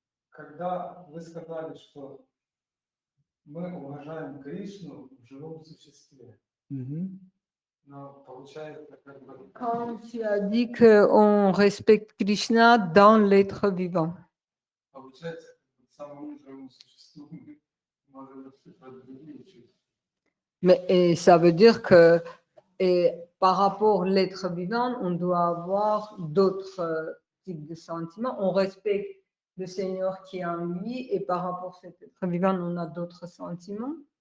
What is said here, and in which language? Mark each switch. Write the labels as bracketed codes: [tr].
[ru] Когда вы сказали, что мы уважаем Кришну в живом существе, но получается как бы... [fr] Quand tu as dit qu'on respecte Krishna dans l'être vivant. [ru] Получается, самому живому существу мы можем воспитывать другие чувства. [fr] Mais et ça veut dire que par rapport à l'être vivant, on doit avoir d'autres types de sentiments. On respecte le Seigneur qui est en lui et par rapport à cet être vivant, on a d'autres sentiments.